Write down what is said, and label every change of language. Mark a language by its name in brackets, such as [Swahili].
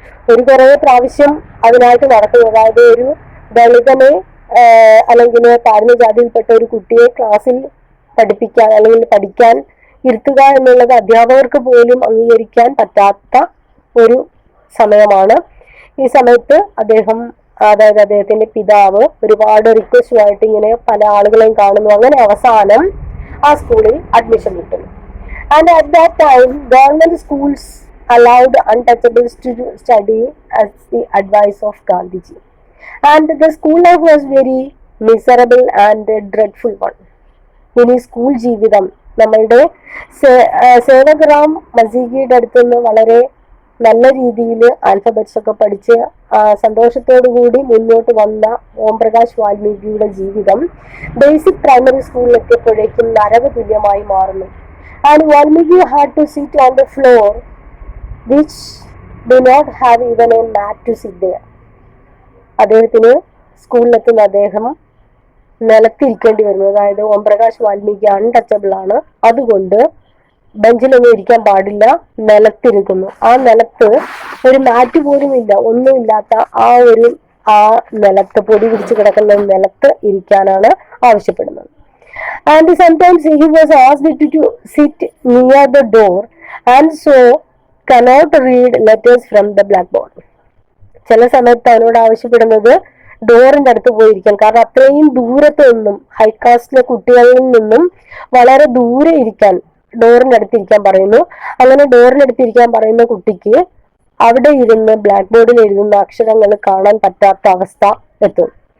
[Malayalam] ഒരു കുറെ പ്രാവശ്യം അതിനായിട്ട് നടക്കുന്നു. അതായത് ഒരു ദളിതനെ അല്ലെങ്കിൽ താഴ്ന്ന ജാതിയിൽപ്പെട്ട ഒരു കുട്ടിയെ ക്ലാസ്സിൽ പഠിപ്പിക്കാൻ അല്ലെങ്കിൽ പഠിക്കാൻ ഇരുത്തുക എന്നുള്ളത് അധ്യാപകർക്ക് പോലും അംഗീകരിക്കാൻ പറ്റാത്ത ഒരു സമയമാണ്. ഈ സമയത്ത് അതായത് അദ്ദേഹത്തിന്റെ പിതാവ് ഒരുപാട് റിക്വസ്റ്റുമായിട്ട് ഇങ്ങനെ പല ആളുകളെയും കാണുന്നു. അങ്ങനെ അവസാനം ആ സ്കൂളിൽ അഡ്മിഷൻ കിട്ടുന്നു. [English] And at that time government schools allowed untouchables to study as the advice of Gandhiji. And the school life was very miserable and a dreadful one. [Malayalam] ഇനി സ്കൂൾ ജീവിതം നമ്മളുടെ സേവക് റാം മസീഹിയുടെ അടുത്തുനിന്ന് വളരെ നല്ല രീതിയിൽ ആൽഫബറ്റ്സ് ഒക്കെ പഠിച്ച് സന്തോഷത്തോടു കൂടി മുന്നോട്ട് വന്ന ഓം പ്രകാശ് വാൽമീകിയുടെ ജീവിതം ബേസിക് പ്രൈമറി സ്കൂളിൽ എത്തിയപ്പോഴേക്കും നരക തുല്യമായി മാറുന്നു. [English] And Valmiki had to sit on the floor which do not have even a mat to sit there. [Malayalam] അദ്ദേഹത്തിന് സ്കൂളിലെത്തുന്ന അദ്ദേഹം നിലത്തിരിക്കേണ്ടി വരുന്നു. അതായത് ഓം പ്രകാശ് വാൽമീകി അൺടച്ചബിൾ ആണ്, അതുകൊണ്ട് ബെഞ്ചിലൊന്നും ഇരിക്കാൻ പാടില്ല, നിലത്തിരിക്കുന്നു. ആ നിലത്ത് ഒരു മാറ്റ് പോലും ഇല്ല, ഒന്നുമില്ലാത്ത ആ നിലത്ത്, പൊടി പിടിച്ച് കിടക്കുന്ന നിലത്ത് ഇരിക്കാനാണ് ആവശ്യപ്പെടുന്നത്. [English] And sometimes he was asked to sit near the door and so cannot read letters from the blackboard. [Malayalam] ചില സമയത്ത് അവനോട് ആവശ്യപ്പെടുന്നത് ഡോറിന്റെ അടുത്ത് പോയിരിക്കാൻ. കാരണം അത്രയും ദൂരത്ത് നിന്നും, ഹൈകാസ്റ്റിലെ കുട്ടികളിൽ നിന്നും വളരെ ദൂരെ ഇരിക്കാൻ, ഡോറിന്റെ അടുത്തിരിക്കാൻ പറയുന്നു. അങ്ങനെ ഡോറിന്റെ അടുത്തിരിക്കാൻ പറയുന്ന കുട്ടിക്ക് അവിടെ ഇരുന്ന് ബ്ലാക്ക് ബോർഡിൽ എഴുതുന്ന അക്ഷരങ്ങൾ കാണാൻ പറ്റാത്ത അവസ്ഥ എത്തും.